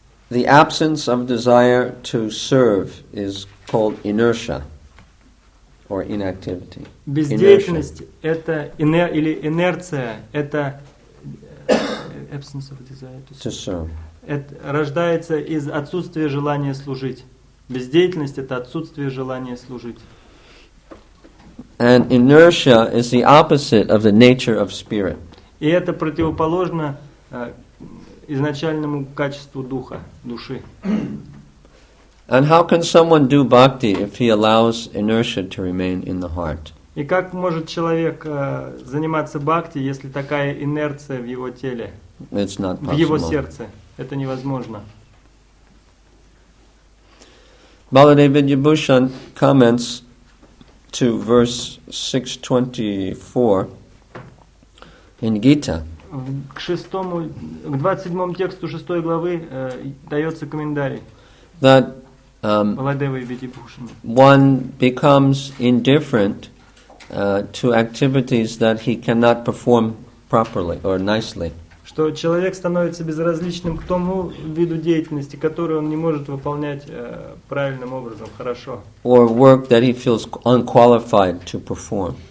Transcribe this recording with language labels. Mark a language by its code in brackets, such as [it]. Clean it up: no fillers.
[en] The absence of desire to serve is called inertia or inactivity. [ru] Бездеятельность это или инерция, это [en] absence of desire to serve. [ru] Это рождается из отсутствия желания служить. Бездеятельность это отсутствие желания служить. [en] And inertia is the opposite of the nature of spirit. [ru] И это противоположно изначальному качеству духа, души. [en] And how can someone do bhakti if he allows inertia to remain in the heart? [ru] И как может человек заниматься бхакти, если такая инерция в его теле, [en] It's not possible. [ru] в его сердце? Это невозможно. [en] Baladev Vidyabhushan comments to verse 624 in Gita. [ru] К 27 тексту 6 главы дается комментарий. [en] That [ru] Баладева и Видибхушана. [en] one becomes indifferent to activities that he cannot perform properly or nicely. [ru] Что человек становится безразличным к тому виду деятельности, который он не может выполнять правильным образом, хорошо. [en] Or work that he feels unqualified to perform.